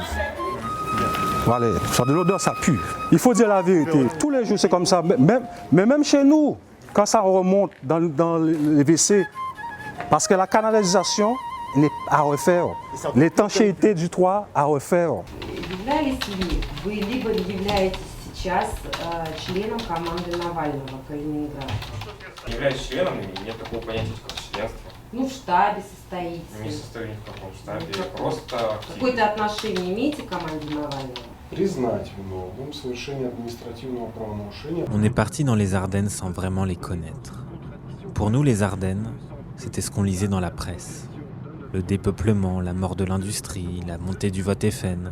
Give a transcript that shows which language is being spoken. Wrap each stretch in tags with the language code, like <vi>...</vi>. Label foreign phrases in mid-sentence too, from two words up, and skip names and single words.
<fr>Voilà, ça de l'odeur, ça pue. Il faut dire la vérité. Tous les jours, c'est comme ça. Mais même chez nous, quand ça remonte dans les WC, parce que la canalisation n'est à refaire. L'étanchéité du toit à refaire.</fr> <ru>Являлись ли вы, либо являетесь сейчас членом команды Навального по Ленинграду? Не являюсь членом, и нет такого понятия, как членство. Ну, в штабе состоите. Не состою ни в каком штабе, Ну, просто... Какое-то отношение имеете к команде Навального? Признать виновным в совершении административного правонарушения.</ru> <fr>On est parti dans les Ardennes sans vraiment les connaître. Pour nous, les Ardennes, c'était ce qu'on lisait dans la presse. Le dépeuplement, la mort de l'industrie, la montée du vote FN.</fr>